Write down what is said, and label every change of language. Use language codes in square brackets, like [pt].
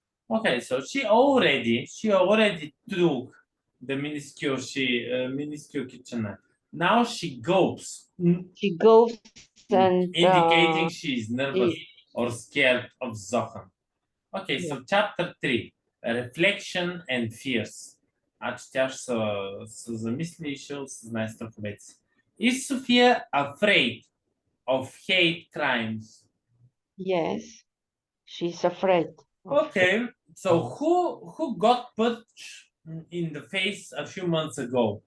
[en] Okay, so she already took the minuscule kitchen knife. Now she gulps, She goes and indicating she is nervous or scared of Zohan. Okay, so chapter 3, reflection and fears. [bg] Значи тя ще се замисли и ще осъзнае страховете си. [en] Is Sophia afraid of hate crimes? Yes, she's afraid. Okay, so who got punched in the face a few months ago?